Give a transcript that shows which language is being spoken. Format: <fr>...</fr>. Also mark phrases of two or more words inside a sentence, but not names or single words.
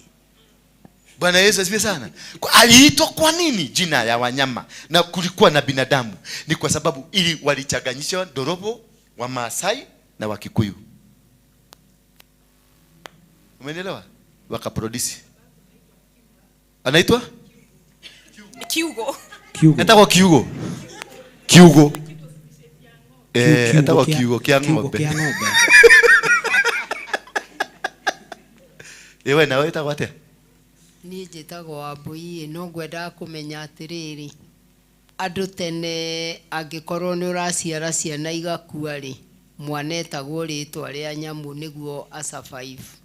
<sw>Bwana Yesu asifiwe sana. Aliitwa kwa nini jina ya wanyama na kulikuwa na binadamu? Ni kwa sababu ili walichanganyishwa Dorobo, wa Maasai na wa Kikuyu. Umeelewa? Wakaproduce. Anaitwa Kiugo.</sw> <ki>Etago Kiugo. Kiugo. Etago Kiugo kia ng'ombe. Ewe na wewe etago atia? Ni njĩtagwo Wambui, no ngwenda kũmenya atĩrĩrĩ, andũ tene angĩkorwo nĩ ũraciara ciana igakua rĩ, mwana etagwo rĩtwa rĩa nyamũ nĩguo asurvive.</ki>